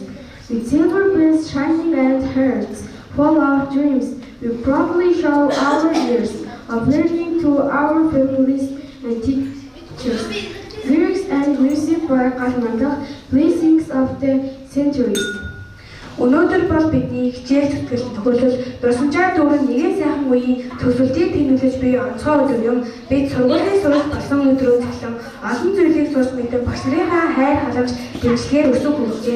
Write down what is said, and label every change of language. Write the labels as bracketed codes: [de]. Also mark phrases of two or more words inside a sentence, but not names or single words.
[en] With silver bells shining and hearts full of dreams, we proudly show our years of learning to our families and teachers. Lyrics and music by Kathmandu, blessings of the centuries. [mn] Өнөөдөр бол бидний хичээл зүтгэл төгөөлөл дурсамжаа дүүрэн нэгэн сайхан үеийн төгсөлтийг тэмдэглэж буй онцгой өдөр юм. Бид сургуулийн сурах болсон өдрөө цахилан олон зүйлийг сурч мэдэн багш нарынхаа хайр халамж дэмжлэгээр өсөв хүрчээ.